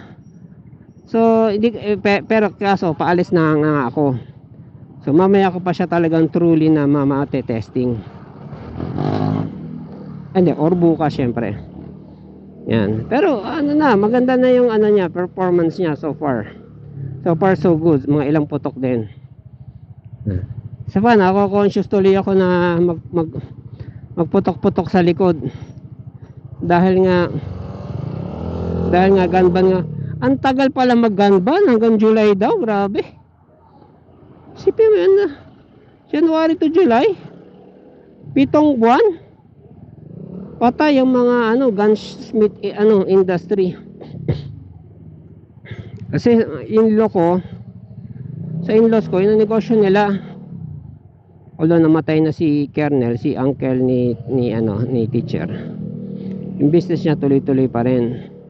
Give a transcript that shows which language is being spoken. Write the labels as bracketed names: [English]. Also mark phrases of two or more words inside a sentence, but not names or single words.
[Filipino] So, pero kaso, paalis na nga ako. So, mamaya ko pa siya talagang truly na testing. Or bukas syempre. Yan. Pero maganda na yung niya, performance niya [English] so far. So far so good. [Filipino] Mga ilang putok din. Sa ako conscious tuloy ako na magputok-putok sa likod. Dahil nga [English] gun ban [Filipino] nga. Ang tagal pala mag-gun ban, hanggang July daw, grabe. Sipin mo yan na. [English] January to July. [Filipino] 7 buwan? Patay yung mga [English] gunsmith industry. [Filipino] Kasi sa in-laws ko, yung negosyo nila, although namatay na si Kernel, si uncle ni teacher, yung business niya tuloy-tuloy pa rin.